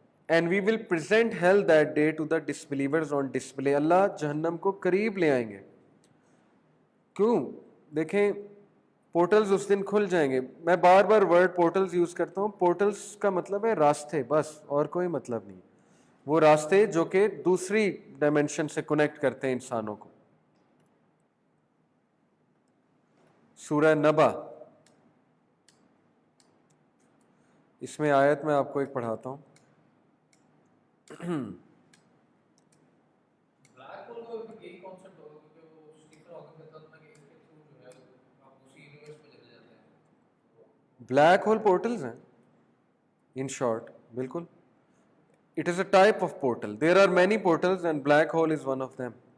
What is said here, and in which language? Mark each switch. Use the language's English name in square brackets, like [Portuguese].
[English] And we will present hell that day to the disbelievers on display. [Urdu] اللہ جہنم کو قریب لے آئیں گے. کیوں؟ دیکھیں پورٹلز اس دن کھل جائیں گے. میں بار بار ورڈ پورٹلز یوز کرتا ہوں. پورٹلز کا مطلب ہے راستے، بس اور کوئی مطلب نہیں. وہ راستے جو کہ دوسری ڈائمینشن سے کنیکٹ کرتے ہیں انسانوں کو. سورہ نبا، اس میں آیت میں آپ کو ایک پڑھاتا ہوں. بلیک ہول پورٹلز ہیں [English] In short. بالکل، it is a type of portal. There are many portals and black hole is one of them.